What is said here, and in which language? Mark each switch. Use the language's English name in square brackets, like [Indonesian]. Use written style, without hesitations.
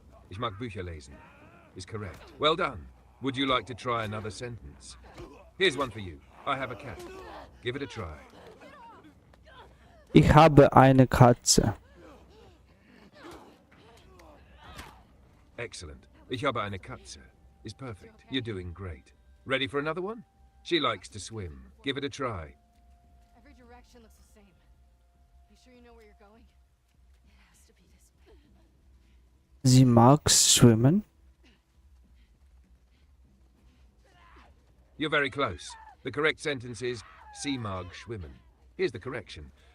[German] Ich mag Bücher lesen [English] is correct. Well done. Would you like to try another sentence? Here's one for you. I have a cat. Give it a try. [German] Ich habe eine Katze. [English] Excellent. [German] Ich habe eine Katze [English] is perfect. You're doing great. Ready for another one? She likes to swim. Give it a try. Every direction looks the same. You sure you know where you're going? It has to be this way. [German] Sie mag schwimmen. [English] You're very close. The correct sentence is [German] Sie mag schwimmen. [English] Here's the correction.